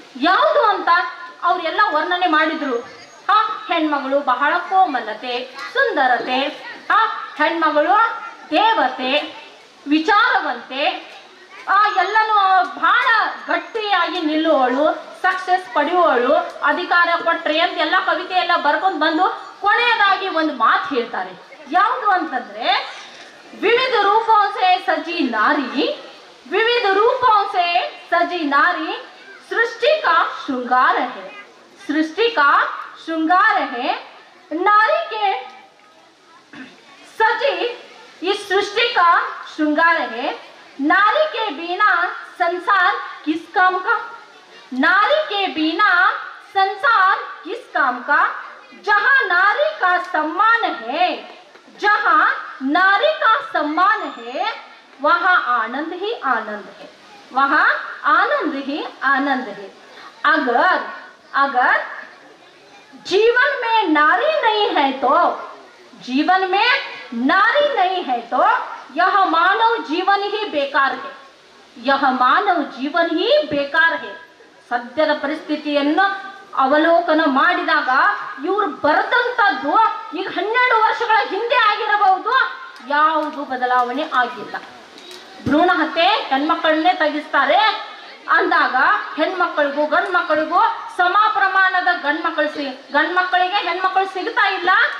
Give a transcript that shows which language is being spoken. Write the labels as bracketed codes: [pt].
[kn] ಯಾವುದು ಅಂತ ಅವರೆಲ್ಲ ವರ್ಣನೆ ಮಾಡಿದ್ರು. ಹೆಣ್ಮಗಳು ಬಹಳ ಕೋಮಲತೆ, ಸುಂದರತೆ, ಹೆಣ್ಮಗಳು ದೇವತೆ, ವಿಚಾರವಂತೆ, ಎಲ್ಲನೂ ಬಹಳ ಗಟ್ಟಿಯಾಗಿ ನಿಲ್ಲುವಳು, ಸಕ್ಸಸ್ ಪಡೆಯುವಳು, ಅಧಿಕಾರ ಕೊಟ್ರೆ ಅಂತ ಎಲ್ಲ ಕವಿತೆ ಎಲ್ಲ ಬರ್ಕೊಂಡು ಬಂದು ಕೊನೆಯದಾಗಿ ಒಂದು ಮಾತು ಹೇಳ್ತಾರೆ. ಯಾವುದು ಅಂತಂದ್ರೆ, [hi] विविध रूपों से सजी नारी, विविध रूपों से सजी नारी सृष्टि का श्रृंगार है, सृष्टि का श्रृंगार है. नारी के सजी इस सृष्टि का श्रृंगार है. नारी के बिना संसार किस काम का, नारी के बिना संसार किस काम का. जहां नारी का सम्मान है, जहां नारी का सम्मान है, वहां आनंद ही आनंद है, वहां आनंद ही आनंद है. अगर जीवन में नारी नहीं है तो, जीवन में नारी नहीं है तो यह मानव जीवन ही बेकार है, यह मानव जीवन ही बेकार है. [kn] ಸದ್ಯದ ಪರಿಸ್ಥಿತಿಯನ್ನು ಅವಲೋಕನ ಮಾಡಿದಾಗ ಇವರು ಬರೆದಂಥದ್ದು ಈಗ 12 ವರ್ಷಗಳ ಹಿಂದೆ ಆಗಿರಬಹುದು, ಯಾವುದು ಬದಲಾವಣೆ ಆಗಿಲ್ಲ. ಭ್ರೂಣ ಹತ್ಯೆ ಹೆಣ್ಮಕ್ಕಳನ್ನೇ ತೆಗಿಸ್ತಾರೆ ಅಂದಾಗ ಹೆಣ್ಮಕ್ಕಳಿಗೂ ಗಂಡು ಮಕ್ಕಳಿಗೂ ಸಮ ಪ್ರಮಾಣದ ಗಂಡ್ಮಕ್ಕಳಿಗೆ ಹೆಣ್ಮಕ್ಕಳು ಸಿಗ್ತಾ ಇಲ್ಲ.